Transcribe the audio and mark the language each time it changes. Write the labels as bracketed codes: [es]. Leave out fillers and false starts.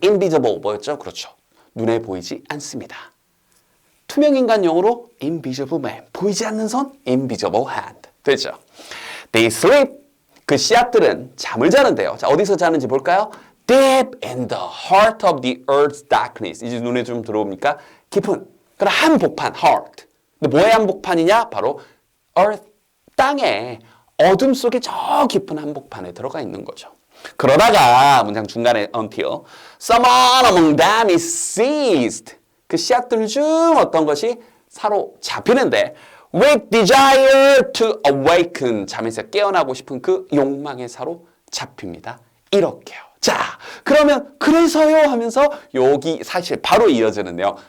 [ko] Invisible 뭐였죠? 그렇죠. 눈에 보이지 않습니다. 투명인간 용어로 [en] invisible man. [ko] 보이지 않는 손? [en] invisible hand. [ko] 되죠? [en] They sleep. [ko] 그 씨앗들은 잠을 자는데요. 자, 어디서 자는지 볼까요? [en] Deep in the heart of the earth's darkness. [ko] 이제 눈에 좀 들어옵니까? 깊은. 그럼 한복판, heart. 근데 뭐의 한복판이냐? 바로 earth, 땅에 어둠 속에 저 깊은 한복판에 들어가 있는 거죠. 그러다가 문장 중간에 [en] until someone among them is seized. [ko] 그 씨앗들 중 어떤 것이 사로잡히는데 [en] with desire to awaken. [ko] 잠에서 깨어나고 싶은 그 욕망에 사로잡힙니다. 이렇게요. 자, 그러면 그래서요 하면서 여기 사실 바로 이어지는데요.